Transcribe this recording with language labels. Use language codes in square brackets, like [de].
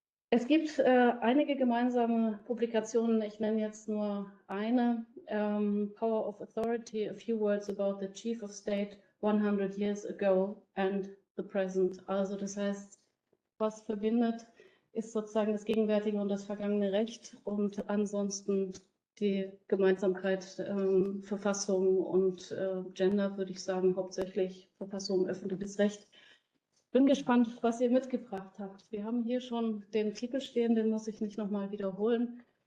[de] Es gibt einige gemeinsame Publikationen, ich nenne jetzt nur eine. [en] Power of Authority, a few words about the Chief of State 100 years ago and the present. [de] Also das heißt, was verbindet, ist sozusagen das gegenwärtige und das vergangene Recht und ansonsten die Gemeinsamkeit Verfassung und Gender, würde ich sagen, hauptsächlich Verfassung, öffentliches Recht. Bin gespannt, was ihr mitgebracht habt. Wir haben hier schon den Titel stehen, den muss ich nicht nochmal wiederholen.